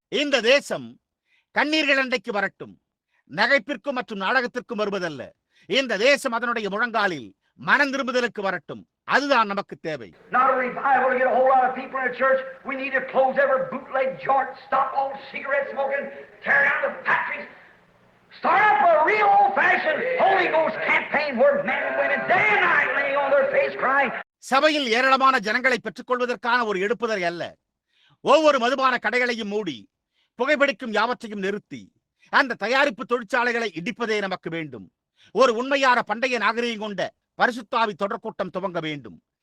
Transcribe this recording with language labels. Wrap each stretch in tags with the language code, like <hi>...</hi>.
<ta>இந்த தேசம் கண்ணீர்கள் அண்டைக்கு வரட்டும், நகைப்பிற்கும் மற்றும் நாடகத்திற்கும் வருவதல்ல. இந்த தேசம் அதனுடைய முழங்காலில் மனம் திரும்புதலுக்கு வரட்டும். அதுதான் நமக்கு தேவை.</ta> <en>Not a revival to get a whole lot of people in the church. We need to close every bootleg joint, stop all cigarette smoking, tear down the factories, start up a real old-fashioned Holy Ghost campaign where men and women day and night laying on their face crying.</en> <ta>சபையில் ஏராளமான ஜனங்களை பெற்றுக் கொள்வதற்கான ஒரு எடுப்புதல் அல்ல. ஒவ்வொரு மதுபான கடைகளையும் மூடி புகைப்பிடிக்கும் யாவற்றையும் நிறுத்தி அந்த தயாரிப்பு தொழிற்சாலைகளை இடிப்பதே நமக்கு வேண்டும். ஒரு உண்மையான பண்டைய நாகரீகம் கொண்ட பரிசுத்தாவி தொடர் கூட்டம் துவங்க வேண்டும்.</ta>